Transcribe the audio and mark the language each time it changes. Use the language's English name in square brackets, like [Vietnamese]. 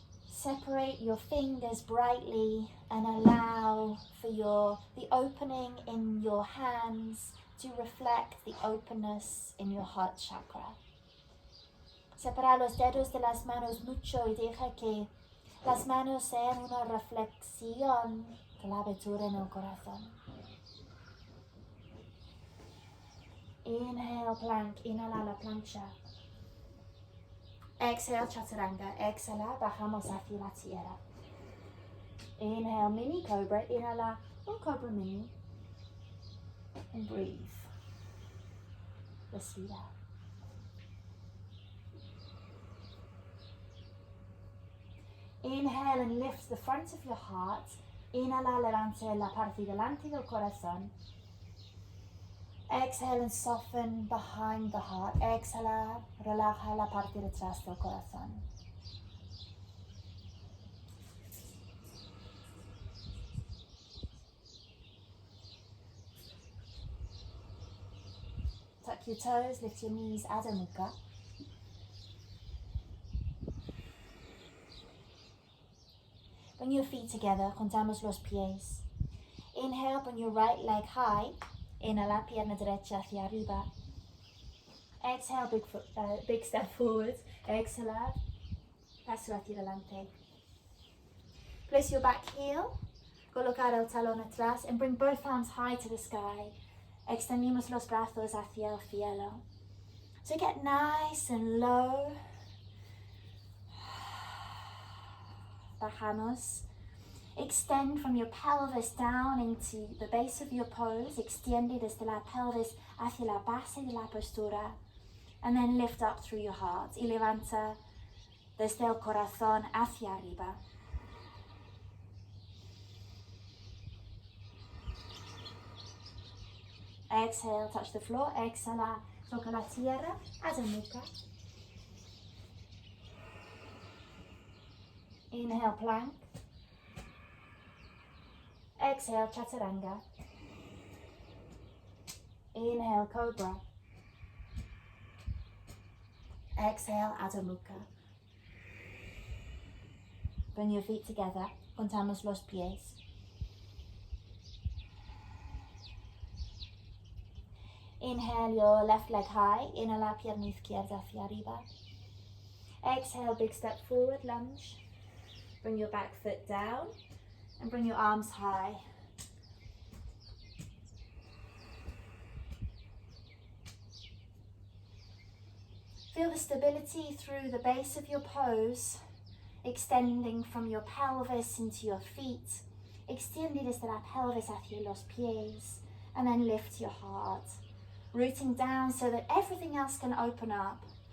[English] Separate your fingers brightly and allow for the opening in your hands to reflect the openness in your heart chakra. [Spanish] Separa los dedos de las manos mucho y deja que las manos sean una reflexión de la abertura en el corazón. [English] Inhale, plank. [Spanish] Inhala la plancha. [English] Exhale, chaturanga. [Spanish] Exhala, bajamos hacia la tierra. [English] Inhale, mini cobra. [Spanish] Inhala, un cobra mini. [English] And breathe. [Spanish] Respira. [English] Inhale and lift the front of your heart. [Spanish] Inhala, levante la parte delante del corazón. [English] Exhale and soften behind the heart. [Spanish] Exhala, relaja la parte detrás del corazón. [English] tuck your toes, lift your knees, Adho Mukha. Bring your feet together, [Spanish] juntamos los pies. [English] Inhale, bring your right leg high. [Spanish] Inhala, pierna derecha hacia arriba. [English] Exhale, big step forward. Exhala, paso hacia adelante. Place your back heel, [Spanish] colocar el talón atrás, [English] and bring both arms high to the sky. [Spanish] Extendimos los brazos hacia el cielo. [English] So get nice and low. [Spanish] Bajamos. [English] Extend from your pelvis down into the base of your pose. [Spanish] Extiende desde la pelvis hacia la base de la postura. [English] And then lift up through your heart. [Spanish] Y levanta desde el corazón hacia arriba. [English] Exhale, touch the floor. [Spanish] Exhala, toca la tierra. [English] Adho Mukha. Inhale, plank. Exhale, chaturanga. Inhale, cobra. Exhale, Adho Mukha. Bring your feet together. [Spanish] Juntamos los pies. [English] Inhale your left leg high. [Spanish] Inhala, pierna izquierda hacia arriba. [English] Exhale, big step forward, lunge. Bring your back foot down and bring your arms high. Feel the stability through the base of your pose, extending from your pelvis into your feet. [Spanish] Extiende desde la pelvis hacia los pies, [English] and then lift your heart. Rooting down so that everything else can open up.